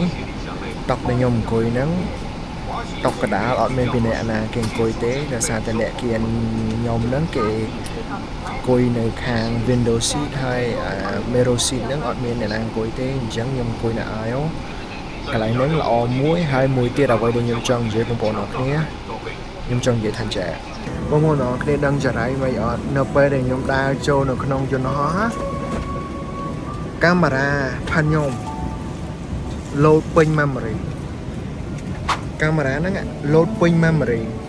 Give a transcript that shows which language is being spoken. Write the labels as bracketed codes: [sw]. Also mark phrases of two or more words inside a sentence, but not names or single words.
[km] តុដែលខ្ញុំអង្គុយហ្នឹងតុកដាលអត់មានពីអ្នកណាគេអង្គុយទេដោយសារតែអ្នកគៀនខ្ញុំហ្នឹងគេអង្គុ យនៅខាង [en] window seat [km] ហើយ [en] mirror seat [km] ហ្នឹងអត់មានអ្នកណាអង្គុយទេអញ្ចឹងខ្ញុំអង្គុយនៅ aisle កន្លែងហ្នឹងល្អមួយហើយមួយទៀតអ្វីដែលខ្ញុំចង់និយាយបងប្អូនអរគ្នាខ្ញុំចង់និយាយថាចាបងប្អូនអរគ្នាដឹងចរៃមិនអត់នៅពេលដែលខ្ញុំដើរចូលនៅក្នុងយន្តហោះកាមេរ៉ាផានខ្ញុំ load ពេញ memory កាមេរ៉ាហ្នឹង load ពេញ memory